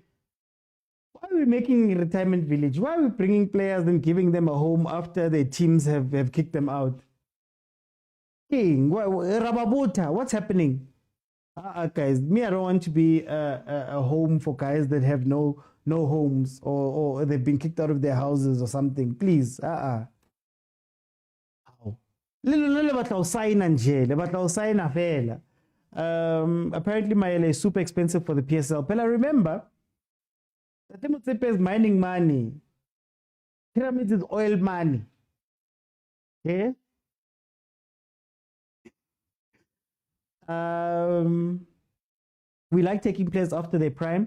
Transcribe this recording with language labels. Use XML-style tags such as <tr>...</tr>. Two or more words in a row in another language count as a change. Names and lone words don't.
<en>Why are we making a retirement village? Why are we bringing players and giving them a home after their teams have kicked them out? King, Rababuta, what's happening? Guys, me, I don't want to be a home for guys that have no homes or they've been kicked out of their houses or something. Please,</en> <st>le batla sign nje, le batla sign fela.</st> <en>Apparently, Mayele is super expensive for the PSL. But I remember that Motsepe is mining money. Pyramids is oil money. Okay. We like taking players after their prime.</en>